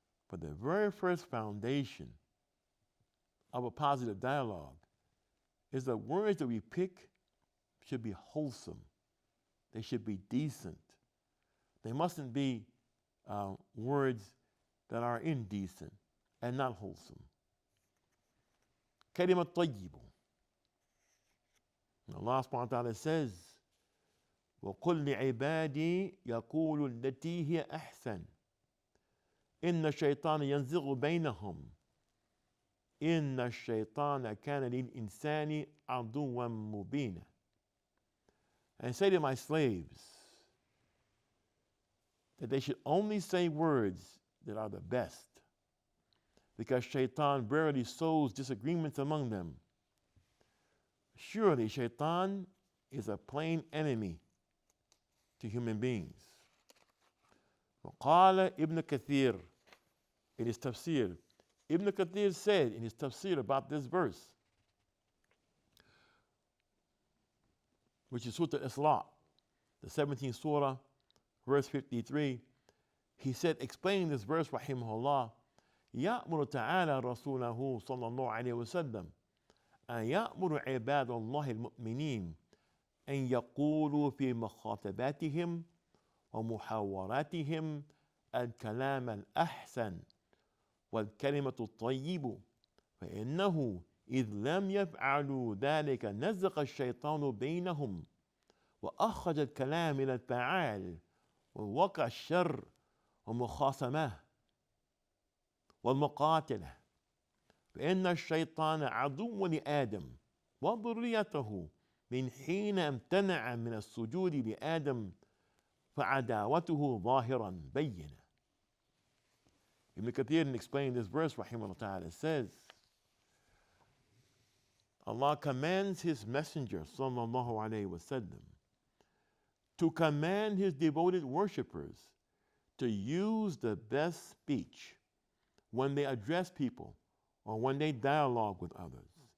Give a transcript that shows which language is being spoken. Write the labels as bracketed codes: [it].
[en] But the very first foundation of a positive dialogue is the words that we pick should be wholesome. They should be decent. They mustn't be words that are indecent and not wholesome. [ar] كلمة طيبة. [en] Allah subhanahu wa ta'ala says, [ar] وَقُلْ لِعِبَادِي يَقُولُ الَّتِي هِيَ أَحْسَنُ إِنَّ الشَّيْطَانَ يَنزِغُ بَيْنَهُمْ إِنَّ الشَّيْطَانَ كَانَ لِلْإِنسَانِ عَدُوًّا مُبِينًا. [en] And say to my slaves that they should only say words that are the best, because Shaitan verily sows disagreements among them. Surely Shaitan is a plain enemy to human beings. [ar] وقال ابن كثير [en] in his tafsir. Ibn Kathir said in his tafsir about this verse, which is Surah Al-Isra, the 17th surah, verse 53, he said, explaining this verse, rahimahullah, [ar] يأمر تعالى رسوله صلى الله عليه وسلم أن يأمر عباد الله المؤمنين أن يقولوا في مخاطباتهم ومحاوراتهم الكلام الأحسن والكلمة الطيب، فإنه إذ لم يفعلوا ذلك نزغ الشيطان بينهم وأخرج الكلام إلى الفعال ووقع الشر ومخاصمة والمقاتلة، فإن الشيطان عدو لآدم وذريته من حين امتنع من السجود لآدم فعداوته ظاهرا بينا. [en] Ibn Kathir explained this verse, rahimahullah ta'ala, says, Allah commands His Messenger, sallallahu alayhi wa sallam, to command His devoted worshippers to use the best speech when they address people or when they dialogue with others.